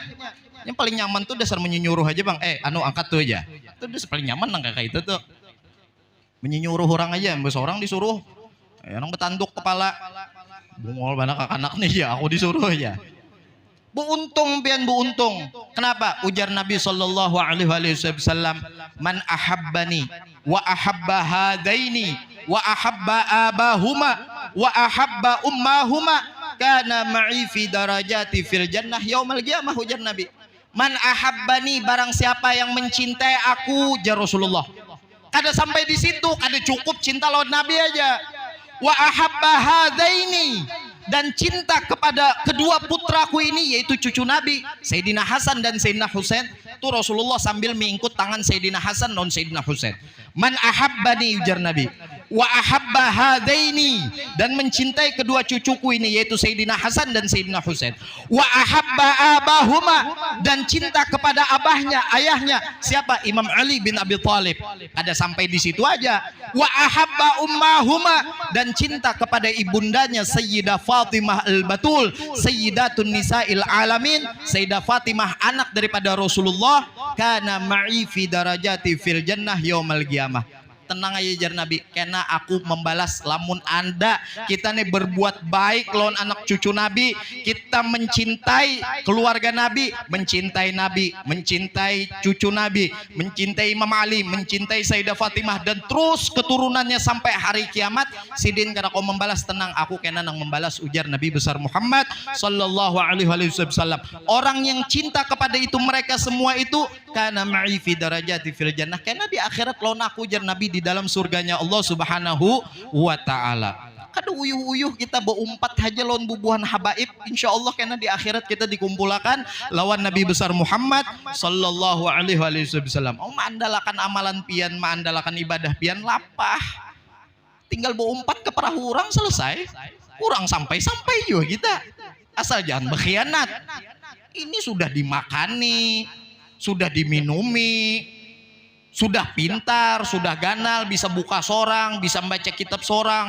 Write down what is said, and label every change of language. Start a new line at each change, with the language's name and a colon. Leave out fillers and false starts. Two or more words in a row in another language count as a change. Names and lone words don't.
Banjar: Yang paling nyaman tuh dasar menyuruh aja bang, angkat tuh aja. Itu dasar paling nyaman nang kayak itu tuh. Menyuruh orang aja, seorang disuruh, orang betanduk kepala, bungol mana anak nih ya, aku disuruh aja. Beruntung pian beruntung. Kenapa? Ujar Nabi
Arabic: صلى الله عليه وسلم من أحبني وأحب هذين وأحب أباهما وأحب أمهما كان معي في درجتي في الجنة يوم القيامة.
Banjar: Ujar Nabi,
Arabic: من أحبني,
Banjar: barang siapa yang mencintai aku, jar Rasulullah. Kada sampai di situ, kada cukup cinta lawan Nabi aja.
Arabic: وأحب هذين,
Banjar: dan cinta kepada kedua putraku ini, yaitu cucu Nabi Sayyidina Hasan dan Sayyidina Husain. Itu Rasulullah sambil mengikut tangan Sayyidina Hasan non Sayyidina Husain.
Arabic: من أحبني,
Banjar: ujar Nabi,
Arabic: وأحب هذين,
Banjar: dan mencintai kedua cucuku ini, yaitu Sayyidina Hasan dan Sayyidina Husain.
Arabic: وأحب أباهما,
Banjar: dan cinta kepada abahnya, ayahnya, siapa? Imam Ali bin Abi Thalib. Ada sampai di situ aja.
Arabic: وأحب أمهما,
Banjar: dan cinta kepada ibundanya Sayyidah Fatimah al-Batul, Sayyidatun Nisa'il Alamin, Sayyidah Fatimah anak daripada Rasulullah,
Arabic: كان معي في درجتي في الجنة يوم القيامة.
Banjar: Tenang aja jar Nabi, karena aku membalas lamun anda kita nih berbuat baik lawan anak cucu Nabi, kita mencintai keluarga Nabi, mencintai cucu Nabi, mencintai Imam Ali, mencintai Sayyidah Fatimah, dan terus keturunannya sampai hari kiamat. Sidin karena kau membalas, tenang aku kena nang membalas, ujar Nabi besar Muhammad
Arabic: صلى الله عليه وسلم.
Banjar: Orang yang cinta kepada itu mereka semua itu
Arabic: كان معي في درجتي في الجنة,
Banjar: karena di akhirat lawan aku, jar Nabi, di dalam surganya Allah
Arabic: سبحانه وتعالى.
Banjar: Kada uyuh-uyuh kita berumpat aja lawan bubuhan habaib,
Arabic: إن شاء الله
Banjar: karena di akhirat kita dikumpulkan lawan Nabi besar Muhammad
Arabic: صلى الله عليه وسلم.
Banjar: Oh, maandalakan amalan pian, maandalakan ibadah pian, lapah. Tinggal berumpat ke perahu orang, selesai. Kurang sampai-sampai juga kita. Asal jangan berkhianat. Ini sudah dimakani, sudah diminumi, sudah pintar, sudah ganal, bisa buka sorang, bisa membaca kitab sorang.